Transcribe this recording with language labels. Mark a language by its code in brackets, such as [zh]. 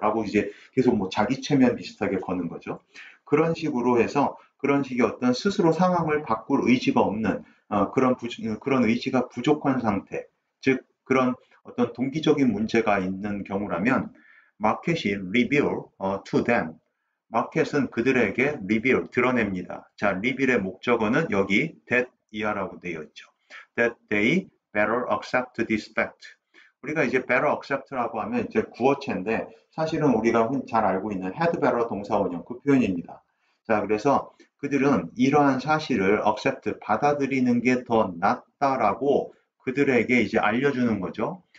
[ko] 라고 이제 계속 뭐 자기 체면 비슷하게 거는 거죠. 그런 식으로 해서 그런 식의 어떤 스스로 상황을 바꿀 의지가 없는 그런 의지가 부족한 상태. 즉, 그런 어떤 동기적인 문제가 있는 경우라면 마켓이 [en] reveal to them. [ko] 마켓은 그들에게 reveal, 드러냅니다. 자, reveal의 목적어는 여기 that 이하라고 되어 있죠. [en] that they better accept this fact. [ko] 우리가 이제 better accept라고 하면 이제 구어체인데 사실은 우리가 잘 알고 있는 had better 동사원형 그 표현입니다. 자, 그래서 그들은 이러한 사실을 accept, 받아들이는 게 더 낫다라고 그들에게 이제 알려주는 거죠.